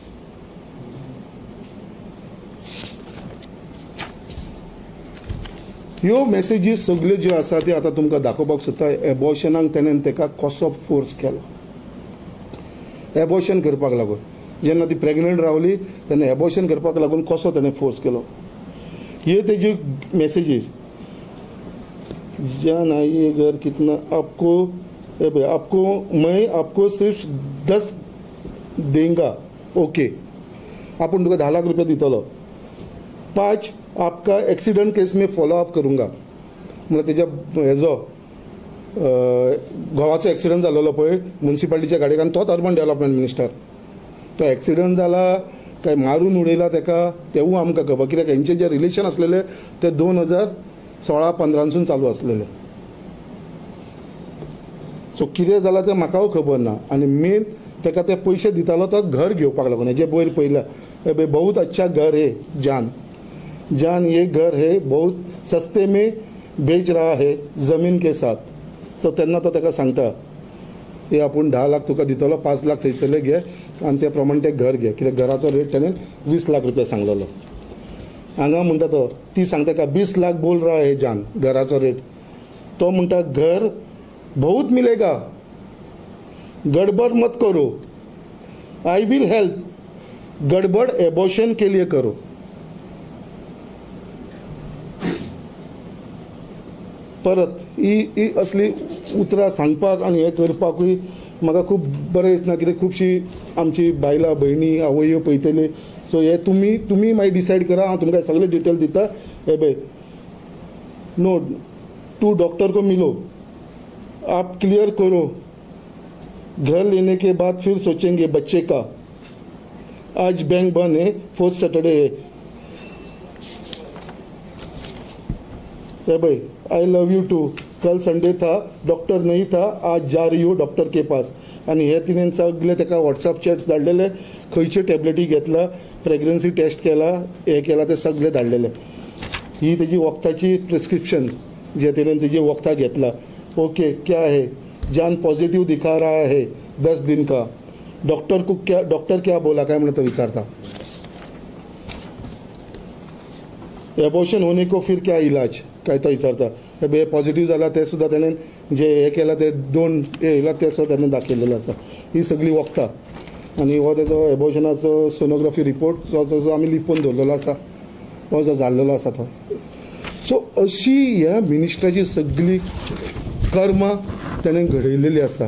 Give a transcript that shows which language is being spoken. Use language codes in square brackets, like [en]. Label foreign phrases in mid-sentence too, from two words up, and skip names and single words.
[kok] ह्यो मेसेजीस सगल्यो ज्यो आसा त्यो आतां तुमकां दाखोवपाक सोदता. एबॉर्शनाक तेणेन ताका कसो फोर्स केलो, एबॉर्शन करपाक लागून. जेन्ना ती प्रेग्नंट रावली तेन्ना एबॉर्शन करपाक लागून कसो तेणें फोर्स केलो. हे तेजी मेसेजीस. [hi] जान आइए घर कितना आपको मैं आपको सिर्फ 10 देंगा. [kok] ओके, आपूण तुका 10 लाख रुपया दितलो. [hi] 5 आपका एक्सीडेंट केस में फॉलो अप करूंगा. [kok] म्हणजे तेज्या हेजो घोवाचो एक्सिडंट जाल्लो पळय म्युनिसिपालिटीच्या गाडयेक, तोच [en] urban development minister. [kok] तो एक्सिडंट जाला काय मारून उडयला तेका तेवूय आमकां खबर, कित्याक हेंचे जे रिलेशन आसलेले ते 2016-15 चालू आसलेले. सो कितें जालां तें म्हाकाय खबर ना. आनी मेन तेका ते पयशे दितालो तो घर घेवपाक लागून. हेजे वयर पयल्या [hi] बहुत अच्छा घर है जान ये घर है, बहुत सस्ते में बेच रहा है जमीन के साथ. [kok] सो तेन्ना तो तेका सांगता हे आपूण 10 लाख तुका दितलो, 5 लाख थंयसरले घे आनी ते प्रमाणे ते घर घे. कित्याक घराचो रेट तेणें 20 लाख रुपया सांगलेलो. हांगा म्हणटा तो, ती सांगता का [hi] 20 लाख बोल रहा है जान [kok] घराचो रेट. तो म्हणटा [hi] घर बहुत मिलेगा, गड़बड़ मत करो, [en] I will help, [hi] गड़बड़ एबॉर्शन के लिए करो. [kok] परत ही असली उतरां सांगपाक आनी हें करपाकूय म्हाका खूब बरें दिसना. कित्याक खुबशीं आमची बायलां भयणी आवयो पळयतली. सो हे तुमी मागीर डिसायड करा. हांव तुमकां सगळे डिटेल दिता. हे पळय, [hi] नो टू डॉक्टर को मिलो, आप क्लियर करो, घर लेने के बाद फिर सोचेंगे बच्चे का. आज बैंक बंद है, 4th सैटरडे है. भाई [en] I love you too, [hi] कल संडे था, डॉक्टर नहीं था, आज जा रही हो डॉक्टर के पास. [kok] आणि हे तिणेन सगळे ताका [en] WhatsApp chats [kok] धाडलेले. खंयच्यो टॅबलेटी घेतला, [en] pregnancy test [kok] केला, हे केला, ते सगळे धाडलेले. ही तेजी वखदाची प्रिस्क्रिप्शन जे तिणेन तेजी वखदां घेतला. ओके, [hi] क्या है, जान पॉजिटिव दिखा रहा है 10 दिन का. डॉक्टर क्या बोला, [kok] काय म्हणून तो विचारता. [hi] एबॉर्शन होने को फिर क्या इलाज, [kok] काय तो विचारता. हे पॉझिटिव्ह जाला ते सुद्धा तेणेन जे हे केला ते 2 येयला ते सुद्धा तेणें दाखयलेलें आसा. ही सगळी वखदां आनी हो तेजो एबॉर्शनाचो [en] sonography report [kok] जो आमी लिपोवन दवरलेलो आसा. हो जो जाल्लेलो आसा तो. सो अशी ह्या मिनिस्टराची सगळी कर्मां तेणें घडयलेली आसा.